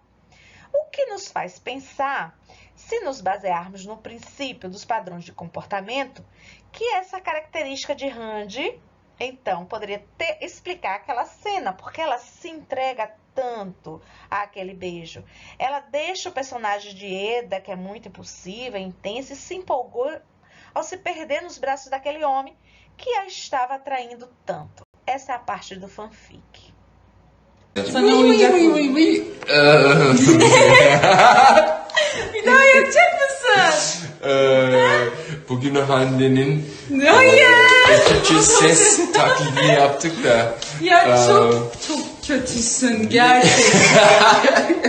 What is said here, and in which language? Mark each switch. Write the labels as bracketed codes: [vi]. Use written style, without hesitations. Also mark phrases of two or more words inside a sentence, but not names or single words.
[pt] O que nos faz pensar, se nos basearmos no princípio dos padrões de comportamento, que essa característica de Randy, então, poderia explicar aquela cena, porque ela se entrega tanto àquele beijo. Ela deixa o personagem de Eda, que é muito impulsiva, intensa, e se empolgou ao se perder nos braços daquele homem que a estava atraindo tanto. Essa é a parte do fanfic. [tr] Sana oyuncak mı? Bir daha yapacak mısın? Bugün Hande'nin Hayır. ses taklidini yaptık da. Ya çok kötüsün gerçekten.